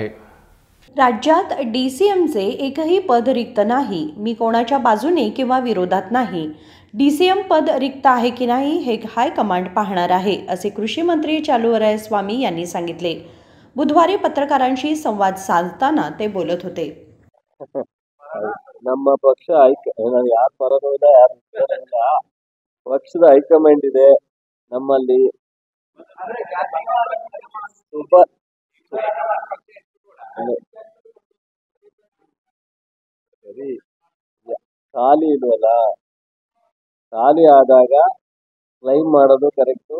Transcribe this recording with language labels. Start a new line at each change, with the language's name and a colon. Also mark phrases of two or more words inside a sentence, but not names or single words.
Marathi: राज्यात DCMचे एकही पद रिक्त नाही, मी कोणाच्या बाजूने किंवा विरोधात नाही। DCM पद रिक्त आहे की नाही हे हायकमांड पाहणार आहे, असे कृषी मंत्री चलुवरायस्वामी यांनी सांगितले। बुधवारी पत्रकारांशी संवाद साधताना ते बोलत होते।
Kannada: ನಮ್ಮ ಪಕ್ಷ ಯಾರು ಬರೋದಿಲ್ಲ, ಯಾರು ಪಕ್ಷದ ಹೈಕಮಾಂಡ್ ಇದೆ ನಮ್ಮಲ್ಲಿ। ಸರಿ, ಖಾಲಿ ಇಲ್ವಲ್ಲ, ಖಾಲಿ ಆದಾಗ ಕ್ಲೈಮ್ ಮಾಡೋದು ಕರೆಕ್ಟು।